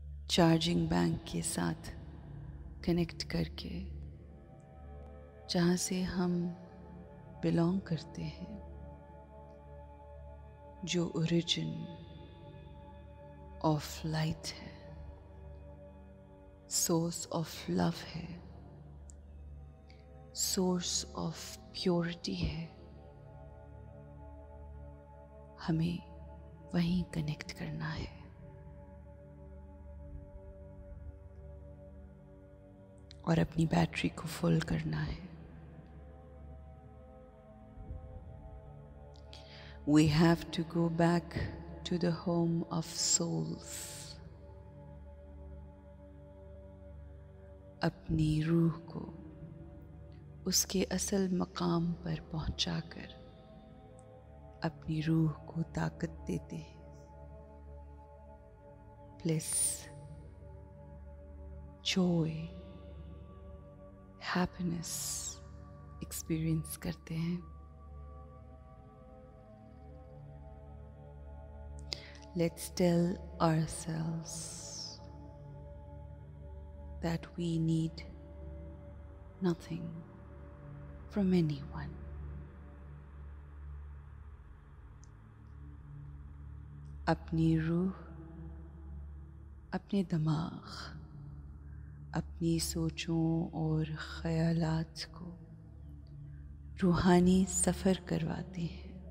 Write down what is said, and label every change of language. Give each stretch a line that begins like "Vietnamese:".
Hindi: Charging bank के साथ connect करके, जहाँ से हम बिलोंग करते हैं, जो
English: origin of light
Hindi: है,
English: source of love
Hindi: है,
English: source of purity
Hindi: है, हमें वहीं कनेक्ट करना है। और अपनी बैटरी को फुल करना है।
English: We have to go back to the home of souls.
Hindi: अपनी रूह को उसके असल मकाम पर पहुंचाकर अपनी रूह को ताकत देते हैं,
English: bliss, joy, happiness
Hindi: एक्सपीरियंस करते हैं।
English: Let's tell ourselves that we need nothing from anyone.
Hindi: अपनी रूह, अपने दिमाग, अपनी सोचों और ख्यालात को रूहानी सफ़र करवाते हैं।